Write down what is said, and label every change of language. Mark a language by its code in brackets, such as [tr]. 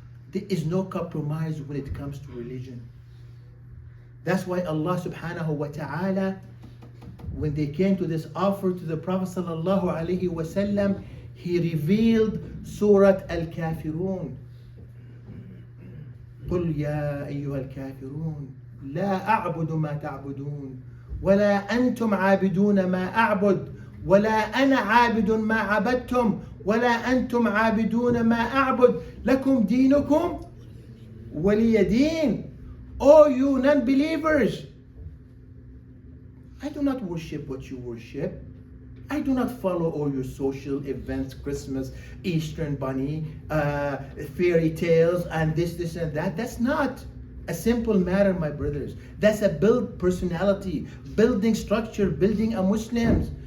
[en] There is no compromise when it comes to religion. That's why Allah subhanahu wa ta'ala, when they came to this offer to the Prophet sallallahu alaihi wasallam, he revealed Surah Al-Kafirun. [ar] قل يا أيها الكافرون لا أعبد ما تعبدون ولا أنتم عابدون ما أعبد ولا أنا عابد ما عبدتم ولا أنتم عابدون ما أعبد لكم دينكم ولي دين. [en] Oh, you non-believers, I do not worship what you worship. I do not follow all your social events, Christmas, Eastern Bunny, fairy tales, and this and that. That's not a simple matter, my brothers. That's a build personality, building structure, building a Muslims.